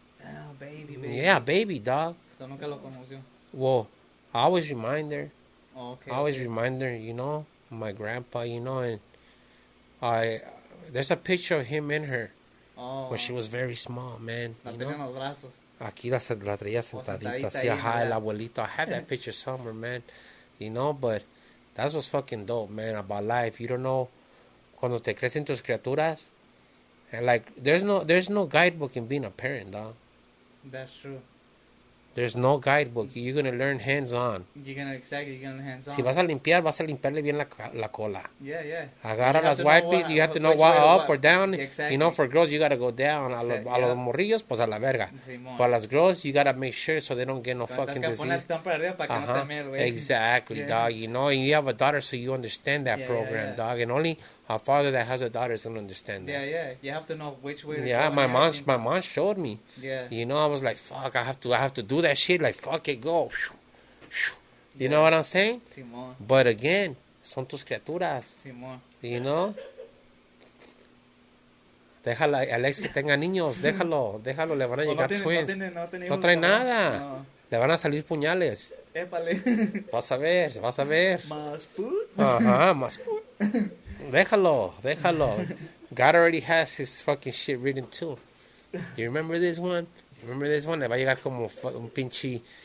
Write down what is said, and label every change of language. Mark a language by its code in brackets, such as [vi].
[en] Oh, baby. Yeah, baby, dog. [es] So nunca lo conoció. [en] Well, I always remind her. Oh, okay. I always remind her, you know, my grandpa, you know, and there's a picture of him and her when she was very small, man. [es] La [en] you [es] tenía en [en] know? [es] los brazos. Aquí la traía sentadita, así, ajá, el abuelito. [en] I have that picture somewhere, man. You know, but that's what's fucking dope, man, about life. You don't know [es] cuando te crecen tus criaturas. [en] And like, there's no guidebook in being a parent, dog. That's true. There's no guidebook. You're going to learn hands-on. You're going to learn hands-on. [es] Si vas a limpiarle bien la cola. [en] Yeah. [es] Agarra las wipes. [en] You have to know what up or down. Exactly. You know, for girls, you got to go down. [es] A los morrillos, pues a la verga. [en] But las girls, you got to make sure so they don't get no fucking disease. Exactly, dog. You know, and you have a daughter, so you understand that program, dog. And only a father that has a daughter is going to understand that. Yeah. You have to know which way to go. Yeah, my mom showed me. Yeah. You know, I was like, fuck, I have to do that shit. Like, fuck it, go. You know what I'm saying? [es] Simón. [en] But again, [es] son tus criaturas. Simón. [en] You know? [es] Déjala, Alex, que tenga niños. Déjalo, le van a llegar twins. No trae nada. No. Le van a salir puñales. Épale. Vas a ver. Más put. Ajá, más put. Déjalo. [en] God already has his fucking shit written too. You remember this one? [es] Le va a llegar como un pinche...